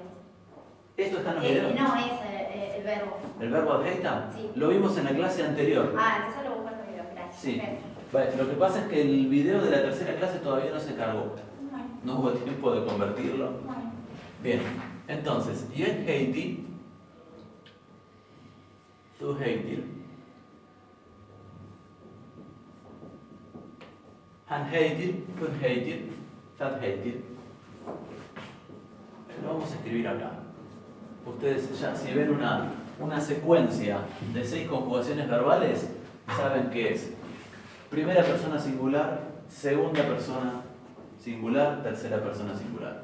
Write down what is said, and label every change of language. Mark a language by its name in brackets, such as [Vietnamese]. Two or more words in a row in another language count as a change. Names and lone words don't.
[Spanish] ¿Esto está en los videos? No, es el verbo. ¿El verbo [Icelandic] att heita? [Spanish] Sí. Lo vimos en la clase anterior. Entonces lo busco en los videos, gracias. Sí. Vale, lo que pasa es que el video de la tercera clase todavía no se cargó. Bueno. No hubo tiempo de convertirlo. Bueno. Bien, entonces, [Icelandic] ég heiti, þú heitir, hann heitir, hún heitir, það heitir. [Spanish] Lo vamos a escribir acá. Ustedes ya si ven una secuencia de 6 conjugaciones verbales, saben qué es. Primera persona singular, segunda persona singular, tercera persona singular.